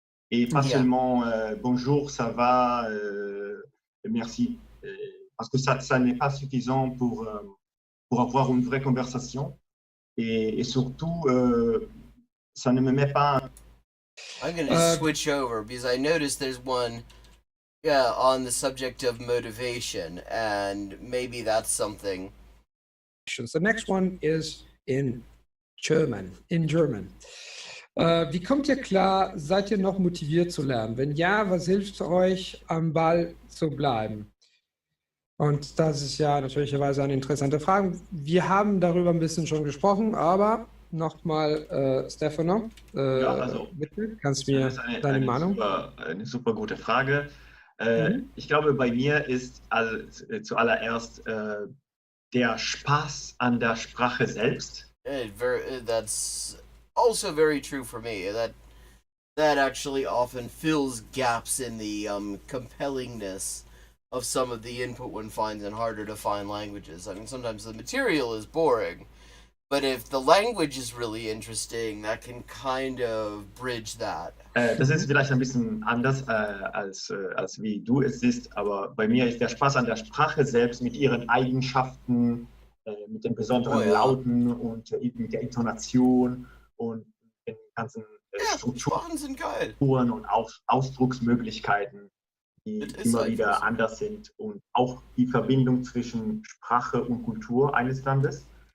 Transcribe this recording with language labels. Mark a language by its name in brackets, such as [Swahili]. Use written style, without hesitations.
[French] Et pas seulement bonjour, ça va, merci. Parce que ça n'est pas suffisant pour avoir une vraie conversation. Et surtout, ça ne me met pas... [English] I'm going to switch over because I noticed there's one on the subject of motivation, and maybe that's something. The next one is in German. [German] Wie kommt ihr klar? Seid ihr noch motiviert zu lernen? Wenn ja, was hilft euch, am Ball zu bleiben? Und das ist ja natürlicherweise eine interessante Frage. Wir haben darüber ein bisschen schon gesprochen, aber nochmal, Stefano, bitte, kannst du mir deine Meinung? Eine super gute Frage. Ich glaube, bei mir ist zuallererst der Spaß an der Sprache selbst. [English] That's also very true for me. That actually often fills gaps in the compellingness of some of the input one finds in harder to find languages. I mean, sometimes the material is boring, but if the language is really interesting, that can kind of bridge that. [German] Das ist vielleicht ein bisschen anders als wie du es siehst, aber bei mir ist der Spaß an der Sprache selbst mit ihren Eigenschaften, mit den besonderen Lauten und mit der Intonation und den ganzen Strukturen und Ausdrucksmöglichkeiten, die immer wieder anders sind und auch die Verbindung zwischen Sprache und Kultur eines Landes.